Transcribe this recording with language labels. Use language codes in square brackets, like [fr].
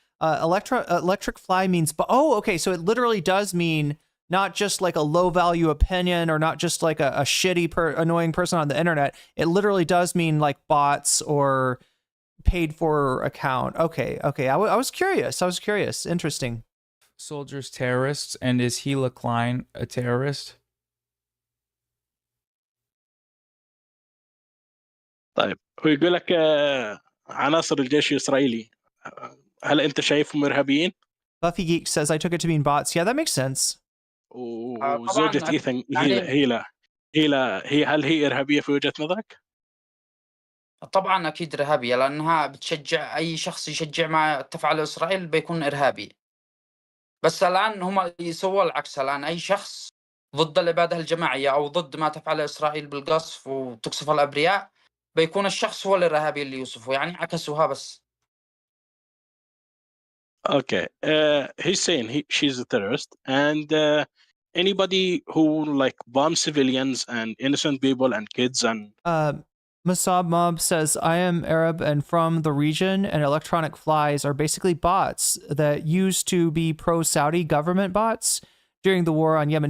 [en] Electric fly means, okay, so it literally does mean not just like a low value opinion or not just like a shitty annoying person on the internet. It literally does mean like bots or paid for account. Okay. I was curious. Interesting. soldiers terrorists, and is Hila Klein a terrorist? [ar] طيب هو يقول لك عناصر الجيش الإسرائيلي هل أنت شايفهم إرهابيين؟ [en] Buffy Geek says I took it to mean bots. Yeah, that makes sense. [ar] وزوجة إيثن هيلا هل هي إرهابية في وجهة نظرك؟ طبعا أكيد إرهابية، لأنها بتشجع أي شخص يشجع ما تفعله إسرائيل بيكون إرهابي. بس الآن هم يسووا العكس، الآن أي شخص ضد الإبادة الجماعية أو ضد ما تفعله إسرائيل بالقصف وتقصف الأبرياء بيكون الشخص هو الإرهابي اللي يوصفه، يعني عكسوها بس. [en] Okay. He's saying she's a terrorist, and anybody who like bomb civilians and innocent people and kids and Masab Mob says, I am Arab and from the region, and electronic flies are basically bots that used to be pro-Saudi government bots during the war on Yemen.